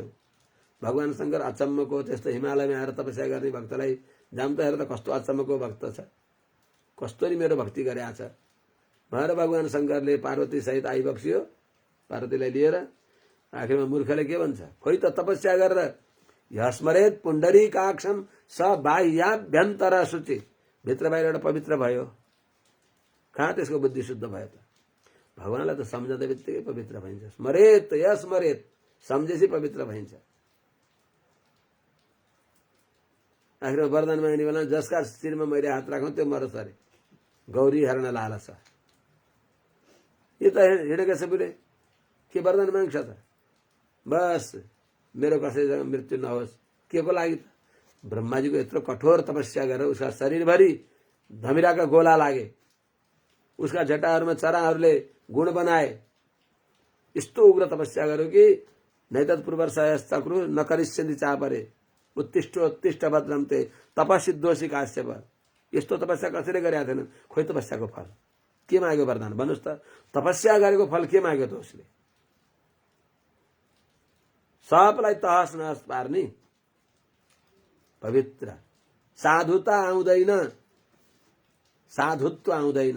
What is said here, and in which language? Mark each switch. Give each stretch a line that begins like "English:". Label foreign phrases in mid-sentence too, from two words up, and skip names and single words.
Nepali: भगवान शङ्कर अचम्मको त्यस्तो हिमालयमा आएर तपस्या गर्ने भक्तलाई जाम त हेर त कस्तो अचम्मको भक्त छ, कस्तो नि मेरो भक्ति गरेछ भनेर भगवान शङ्करले पार्वती सहित आइबक्सियो। पार्वतीलाई लिएर आखिरमा मूर्खले के भन्छ? खोइ त तपस्या गरेर
Sanskrit: यस्मरेत पुण्डरीकाक्षम स बाह्याभ्यन्तर शुचि,
Nepali: भित्र बाहिर एउटा पवित्र भयो। कहाँ त्यसको बुद्धि शुद्ध भयो त? भगवानलाई त सम्झँदै बित्तिकै पवित्र भइन्छ।
Sanskrit: स्मरेत यस्मरेत,
Nepali: सम्झेपछि पवित्र भइन्छ। आखिरमा वरदान माग्ने बेला जसका शिरमा मैले हात राखौँ त्यो मरोस् अरे, गौरी हेर्न लालसा। यो त हिँडेको छ बुढे, के वरदान माग्छ त? बस मेरो कसैसँग मृत्यु नहोस्। के को लागि त? ब्रह्माजीको यत्रो कठोर तपस्या गरेर उसका शरीरभरि धमिराका गोला लागे, उसका झटाहरूमा चराहरूले गुण बनाए। यस्तो उग्र तपस्या गर्यो कि
Sanskrit: नैतत् पूर्वर्षयश्चक्रु न करिष्यन्ति चापरे उत्तिष्ठ भद्रम ते तपसिद्धोषी काश्यप।
Nepali: यस्तो तपस्या कसैले गरेका थिएन। खोइ तपस्याको फल के माग्यो वरदान? भन्नुहोस् त, तपस्या गरेको फल के माग्यो त उसले? सबलाई तहस नहस पार्ने पवित्र साधुता आउँदैन, साधुत्व आउँदैन।